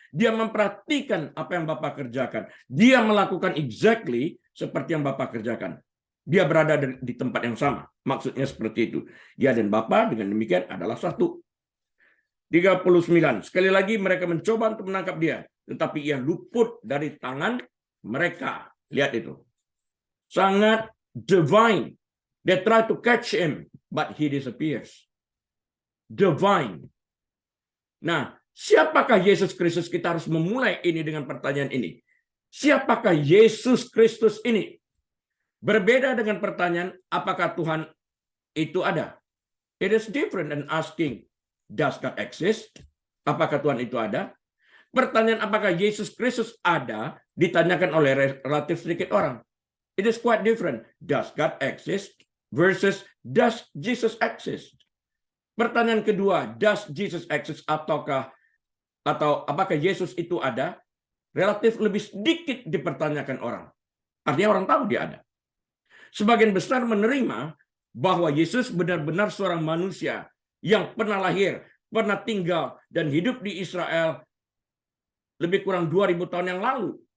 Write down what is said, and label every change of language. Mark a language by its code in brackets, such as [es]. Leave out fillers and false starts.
[id] Dia memperhatikan apa yang Bapa kerjakan. Dia melakukan exactly seperti yang Bapa kerjakan. Dia berada di tempat yang sama. Maksudnya seperti itu. Dia dan Bapa dengan demikian adalah satu. 39. Sekali lagi mereka mencoba untuk menangkap dia. Tetapi ia luput dari tangan mereka. Lihat itu. Sangat divine. [en] They try to catch him, but he disappears. [id] Divine. Nah, siapakah Yesus Kristus? Kita harus memulai ini dengan pertanyaan ini. Siapakah Yesus Kristus ini? Berbeda dengan pertanyaan, apakah Tuhan itu ada? [en] It is different than asking, does God exist? [id] Apakah Tuhan itu ada? Pertanyaan apakah Yesus Kristus ada ditanyakan oleh relatif sedikit orang. [en] It is quite different. Does God exist versus does Jesus exist? [id] Pertanyaan kedua, [en] does Jesus exist [id] atau apakah Yesus itu ada? Relatif lebih sedikit dipertanyakan orang. Artinya orang tahu dia ada. sebagian besar menerima bahwa Yesus benar-benar seorang manusia yang pernah lahir, pernah tinggal, dan hidup di Israel lebih kurang 2000 tahun yang lalu.